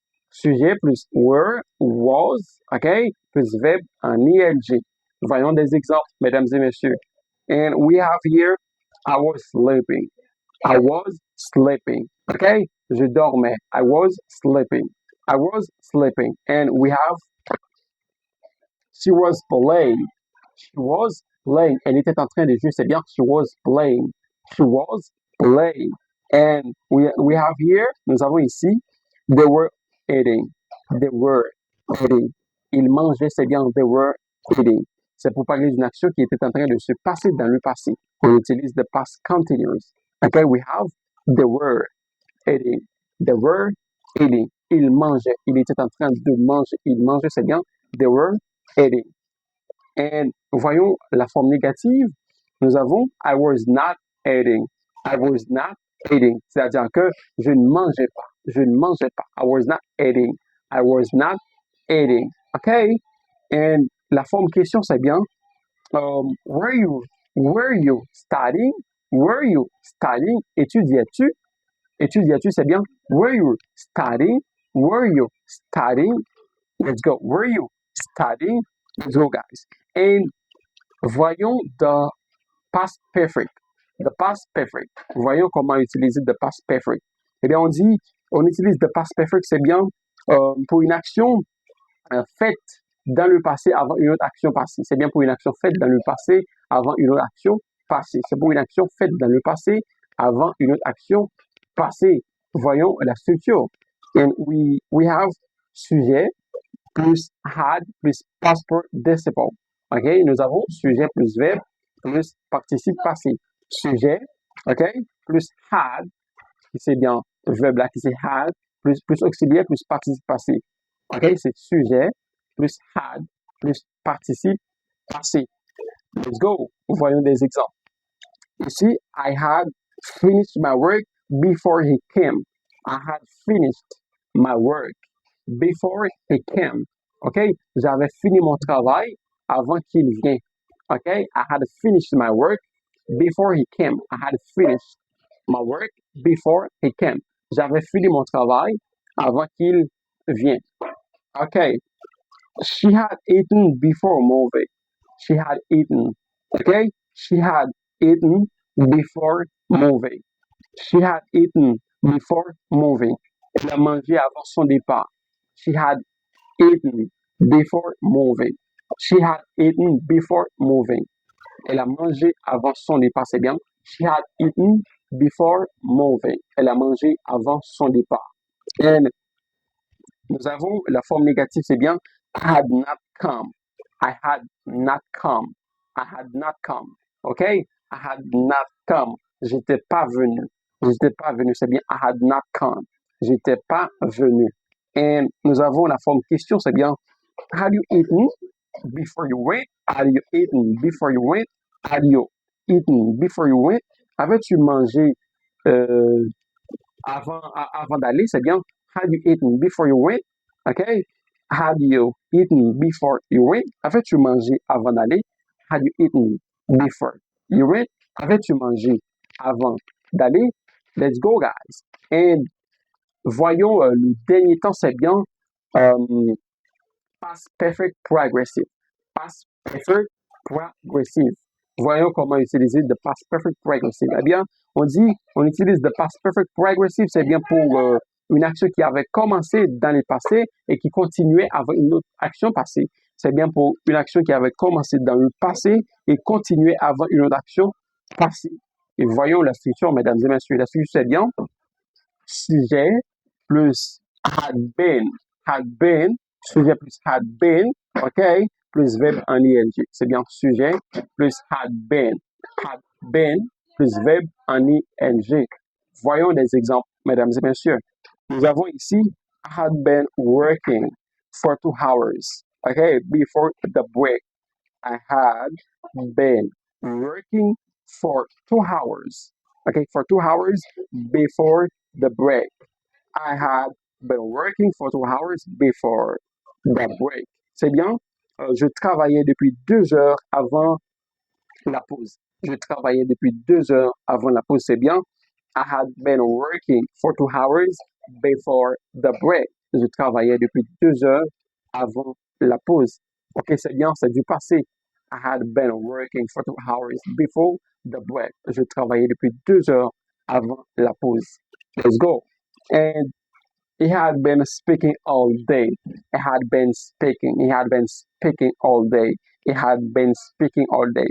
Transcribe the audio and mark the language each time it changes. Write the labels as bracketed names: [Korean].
[French] Sujet plus were, was, OK? Plus verbe en ing. Voyons des exemples, mesdames et messieurs. [English] And we have here, I was sleeping. I was sleeping. OK? [French] Je dormais. [English] I was sleeping. I was sleeping. And we have, she was playing. She was playing. [French] Elle était en train de jouer. C'est bien. [English] She was playing. She was playing. And we have here, [French] nous avons ici, [English] they were eating. They were eating. [French] Ils mangeaient, c'est bien. [English] They were eating. [French] C'est pour parler d'une action qui était en train de se passer dans le passé. On utilise [English] the past continuous. Okay, we have they were eating. They were eating. [French] Ils mangeaient. Il était en train de manger. Ils mangeaient, c'est bien. [English] They were eating. [French] Et voyons la forme négative. Nous avons [English] I was not eating. I was not eating. [French] C'est-à-dire que je ne mangeais pas. Je ne mangeais pas. [English] I was not eating. I was not eating. Okay? [French] And la forme question, c'est bien. [English] Were you studying? Were you studying? [French] Étudiais-tu? Étudiais-tu, c'est bien. [English] Were you studying? Were you studying? Let's go. Were you studying? Let's go, guys. And voyons the past perfect. The past perfect. [French] Voyons comment utiliser the past perfect. Eh bien, on utilise the past perfect, c'est bien pour une action faite dans le passé avant une autre action passée. C'est bien pour une action faite dans le passé avant une autre action passée. C'est pour une action faite dans le passé avant une autre action passée. Voyons la structure. [English] And we have sujet plus had plus past participle. OK? [French] Nous avons sujet plus verbe plus participe passé. Sujet, OK? Plus had, c'est bien le verbe là qui c'est had, plus auxiliaire plus participe passé. OK? C'est sujet plus had plus participe passé. [English] Let's go. [French] Voyons des exemples. [English] Ici, I had finished my work before he came. I had finished my work before he came. OK? [French] J'avais fini mon travail avant qu'il vienne. OK? [English] I had finished my work before he came. I had finished my work before he came. [French] J'avais fini mon travail avant qu'il vienne. OK? [English] She had eaten before moving. She had eaten. Okay? She had eaten before moving. She had eaten before moving. [French] Elle a mangé avant son départ. [English] She had eaten before moving. She had eaten before moving. [French] Elle a mangé avant son départ, c'est bien. [English] She had eaten before moving. [French] Elle a mangé avant son départ. And nous avons la forme négative, c'est bien. [English] I had not come. I had not come. I had not come. OK? I had not come. [French] J'étais pas venu. J'étais pas venu. C'est bien. [English] I had not come. [French] J'étais pas venu. Et nous avons la forme question, c'est bien. [English] Had you eaten before you went? Had you eaten before you went? Had you eaten before you went? [French] Avais-tu mangé euh, avant d'aller? C'est bien. [English] Had you eaten before you went? OK? Had you eaten before you went? [French] Avais-tu mangé avant d'aller? [English] Had you eaten before you went? [French] Avais-tu mangé avant d'aller? [English] Let's go, guys. [French] And voyons le dernier temps, c'est bien past perfect progressive. Past perfect progressive. Voyons comment utiliser the past perfect progressive. Eh bien, on utilise the past perfect progressive, c'est bien pour une action qui avait commencé dans le passé et qui continuait avec une autre action passée. C'est bien pour une action qui avait commencé dans le passé et continuait avant une autre action passée. Et voyons la structure, mesdames et messieurs. La structure, c'est bien sujet plus had been, sujet plus had been, OK, plus verbe en ing. C'est bien sujet plus had been plus verbe en ing. Voyons des exemples, mesdames et messieurs. Nous avons ici [English] I had been working for 2 hours, OK, before the break. I had been working for 2 hours, okay, for 2 hours before the break. I had been working for 2 hours before the break. [French] C'est bien. Je travaillais depuis 2 heures avant la pause. Je travaillais depuis 2 heures avant la pause. C'est bien. [English] I had been working for 2 hours before the break. [French] Je travaillais depuis 2 heures avant la pause. Ok, c'est bien, c'est du passé. [English] I had been working for 2 hours before the break. [French] Je travaillais depuis 2 heures avant la pause. [English] Let's go. And he had been speaking all day. He had been speaking. He had been speaking all day. He had been speaking all day.